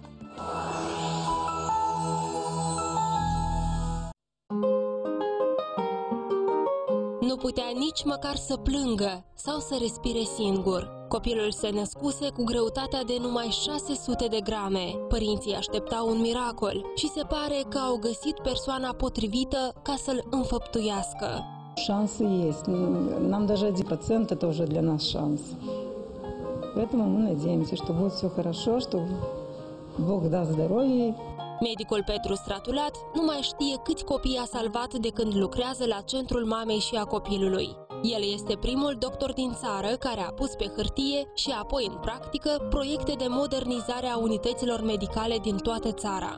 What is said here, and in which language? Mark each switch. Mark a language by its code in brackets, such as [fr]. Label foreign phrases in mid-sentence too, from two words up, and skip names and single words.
[ro] Nu putea nici măcar să plângă sau să respire singur. Copilul se născuse cu greutatea de numai 600 de grame. Părinții așteptau un miracol și se pare că au găsit persoana potrivită ca să-l înfăptuiască. [ru] Шансы есть. Нам даже один пациент – это уже для нас шанс. Поэтому мы надеемся, что будет все хорошо, что Бог даст здоровье. [ro] Medicul Petru Stratulat nu mai știe câți copii a salvat de când lucrează la Centrul Mamei și a Copilului. El este primul doctor din țară care a pus pe hârtie și apoi în practică proiecte de modernizare a unităților medicale din toată țara.